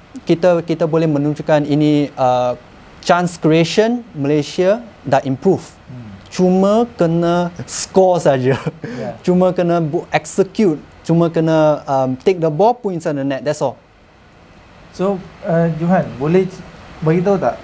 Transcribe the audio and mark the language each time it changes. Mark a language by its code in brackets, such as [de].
[ms] kita boleh menunjukkan ini chance creation Malaysia dah improve. Cuma kena score saja. Cuma kena execute, cuma kena [en] take the ball, put inside the net. That's all. [ms] So Johan, boleh bagi tahu tak?